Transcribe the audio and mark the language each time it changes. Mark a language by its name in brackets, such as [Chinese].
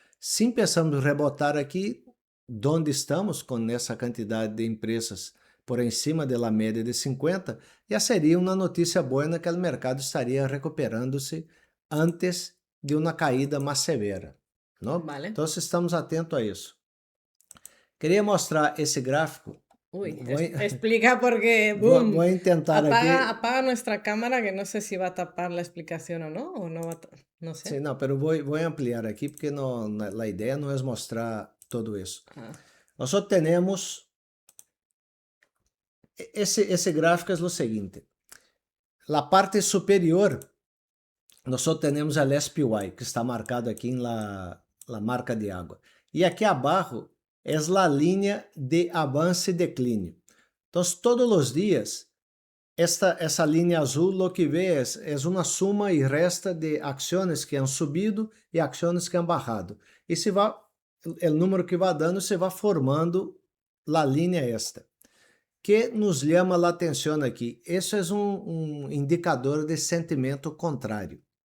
[Portuguese] Se pensamos rebotar aqui, onde estamos com essa quantidade de empresas por cima da média de 50, já seria uma notícia boa que o mercado estaria recuperando-se antes de uma caída mais severa. Não? Vale. Então, estamos atentos a isso. Queria mostrar esse gráfico. Explica porque, boom, [Spanish] voy a tentar apaga nuestra cámara, que no sé si va a tapar la explicación o no va a no sé. Sí, no, pero voy a ampliar aquí porque la idea no es mostrar todo eso. Nosotros tenemos, ese gráfico es lo siguiente. La parte superior, nosotros tenemos el SPY, que está marcado aquí en la marca de agua. Y aquí abajo es la línea de avance y declínio. Entonces, todos los días, [Portuguese] essa linha azul, [Spanish] lo que [Portuguese] vê é uma suma e resta de ações que [Spanish] han subido [Portuguese] e ações que [Spanish] han bajado. [Portuguese] E se vai, o número que vai dando, se vai formando a linha esta. Que nos chama a atenção aqui? Isso é um indicador de sentimento contrário.